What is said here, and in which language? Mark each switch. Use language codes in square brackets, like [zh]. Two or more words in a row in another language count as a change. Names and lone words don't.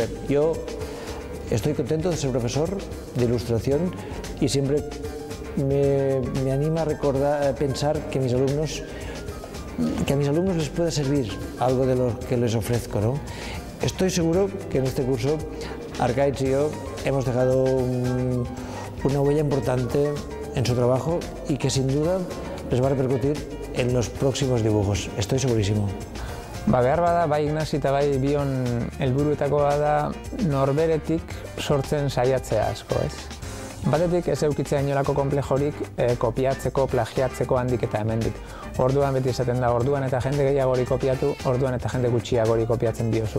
[es] Yo estoy contento de ser profesor de ilustración y siempre me anima a pensar que a mis alumnos les pueda servir algo de lo que les ofrezco, ¿no? Estoy seguro que en este curso Arkaitz y yo hemos dejado una huella importante en su trabajo y que sin duda les va a repercutir en los próximos dibujos. Estoy segurísimo. [eu] Behar bada, bai Ignasi eta bai bion helburuetakoa da norberetik sortzen saiatzea asko, ez? Batetik ez eukitzea inolako konplejorik kopiatzeko, plagiatzeko handik eta hemendik. Orduan beti esaten da, orduan eta jende gehiagori kopiatu, orduan eta jende gutxiagori kopiatzen diozu.